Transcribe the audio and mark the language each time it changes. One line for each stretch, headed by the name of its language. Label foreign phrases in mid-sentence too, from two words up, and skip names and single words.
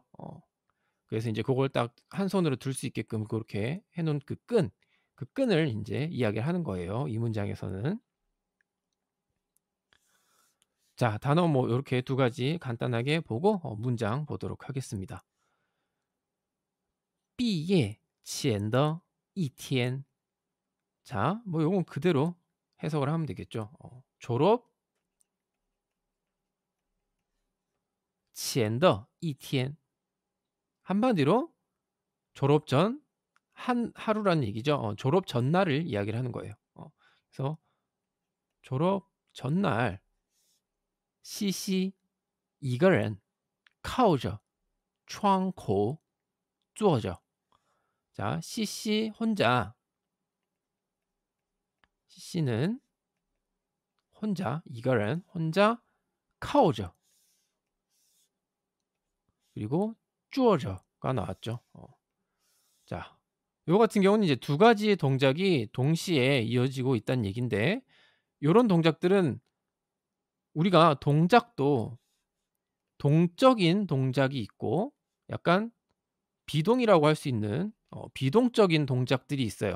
Korean: 그래서 인제 고걸 딱 한 손으로 들 수 있게끔 고렇게 해 놓은 그 끈을 인제 이야기를 하는 거예요, 이 문장에서는. 자, 단어 뭐 요렇게 두 가지 간단하게 보고 문장 보도록 하겠습니다.
Chinese: 毕业前的一天
Korean: 자, 뭐 요건 그대로 해석을 하면 되겠죠. 졸업
Chinese: 前的一天
Korean: 한마디로 졸업 전 한 하루라는 얘기죠. 졸업 전날을 이야기를 하는 거예요. 그래서 졸업 전날
Chinese: 西西一个人靠着窗口坐着
Korean: 자, CC 혼자 CC는 혼자
Chinese: 一个人
Korean: 혼자 靠着 그리고 坐着가 나왔죠. 자, 요거 같은 경우는 이제 두 가지의 동작이 동시에 이어지고 있다는 얘긴데 요런 동작들은 우리가 동작도 동적인 동작이 있고 약간 비동이라고 할 수 있는 비동적인 동작들이 있어요.